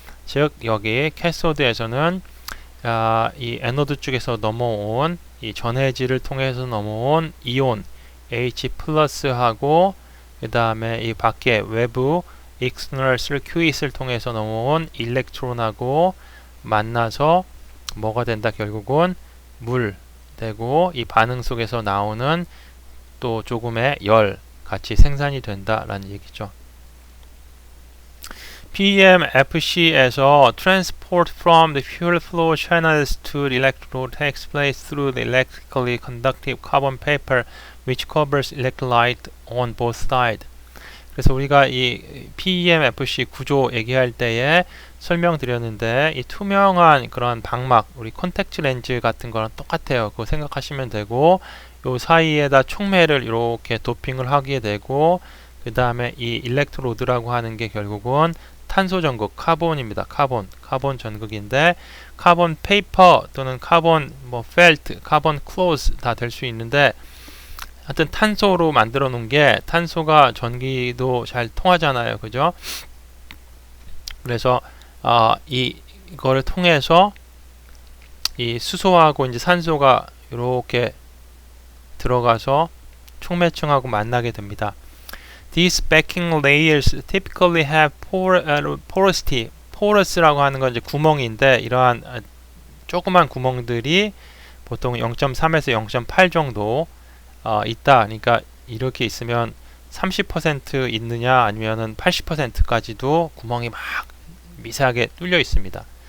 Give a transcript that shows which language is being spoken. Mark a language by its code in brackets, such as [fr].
[ko] 즉 여기 캐소드에서는 이 에노드 쪽에서 넘어온 이 전해질을 통해서 넘어온 이온 H 플러스하고 그 다음에 이 밖에 외부 external circuit을 통해서 넘어온 일렉트론하고 만나서 뭐가 된다? 결국은 물 되고, 이 반응 속에서 나오는 또 조금의 열 같이 생산이 된다라는 얘기죠. [en] PEMFC에서 transport from the fuel flow channels to the electrode takes place through the electrically conductive carbon paper which covers electrolyte on both sides. [ko] 그래서 우리가 이 PEMFC 구조 얘기할 때에 설명드렸는데, 이 투명한 그런 방막, 우리 콘택트 렌즈 같은 거랑 똑같아요. 그거 생각하시면 되고, 요 사이에다 촉매를 이렇게 도핑을 하게 되고, 그 다음에 이 일렉트로드라고 하는 게 결국은 탄소 전극, 카본입니다. 카본 전극인데, 카본 페이퍼 또는 카본 펠트, 카본 클로즈 다 될 수 있는데, 하여튼 탄소로 만들어 놓은 게, 탄소가 전기도 잘 통하잖아요. 그죠? 그래서 이 이거를 통해서 이 수소하고 이제 산소가 이렇게 들어가서 촉매층하고 만나게 됩니다. [en] These backing layers typically have porosity. [ko] porous라고 하는 건 이제 구멍인데 이러한 조그만 구멍들이 보통 0.3에서 0.8 정도 있다. 그러니까 이렇게 있으면 30% 있느냐 아니면은 80%까지도 구멍이 막 미세하게 뚫려 있습니다.